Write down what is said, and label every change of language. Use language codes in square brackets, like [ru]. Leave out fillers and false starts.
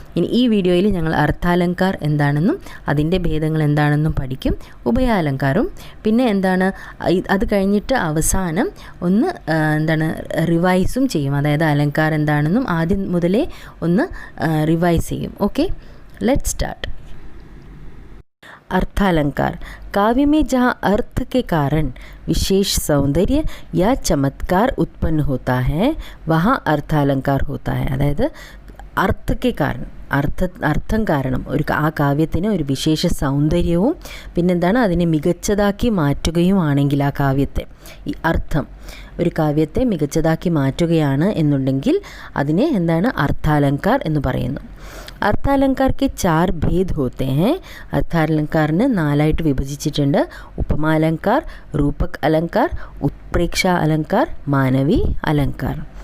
[ml] ഇനി ഈ വീഡിയോയിൽ ഞങ്ങൾ അർത്ഥാലങ്കാർ എന്താണെന്നും അതിൻ്റെ ഭേദങ്ങൾ എന്താണെന്നും പഠിക്കും. ഉഭയാലങ്കാരും പിന്നെ എന്താണ് അത് കഴിഞ്ഞിട്ട് അവസാനം ഒന്ന് റിവൈസും ചെയ്യും. അതായത് അലങ്കാർ എന്താണെന്നും ആദ്യം മുതലേ ഒന്ന് റിവൈസ് ചെയ്യും. [en] Okay, let's start. [hi] अर्थालंकार काव्य में जहाँ अर्थ के कारण विशेष सौंदर्य या चमत्कार उत्पन्न होता है वहाँ अर्थालंकार होता है. [ml] അതായത് അർത്ഥക്കെ കാരണം അർത്ഥം കാരണം ആ കാവ്യത്തിന് ഒരു വിശേഷ സൗന്ദര്യവും പിന്നെന്താണ് അതിനെ മികച്ചതാക്കി മാറ്റുകയുമാണെങ്കിൽ ആ കാവ്യത്തെ ഈ അർത്ഥം ഒരു കാവ്യത്തെ മികച്ചതാക്കി മാറ്റുകയാണ് എന്നുണ്ടെങ്കിൽ അതിനെ എന്താണ് അർത്ഥാലങ്കാർ എന്ന് പറയുന്നു. [hi] अर्थालंकार के 4 भेद होते हैं. [ml] अर्थालंकारने 4ആയിട്ട് വിഭജിച്ചിട്ടുണ്ട്. ഉപമാലങ്കാർ, രൂപക് അലങ്കാർ, ഉത്പ്രേക്ഷ അലങ്കാർ, മാനവി അലങ്കാർ.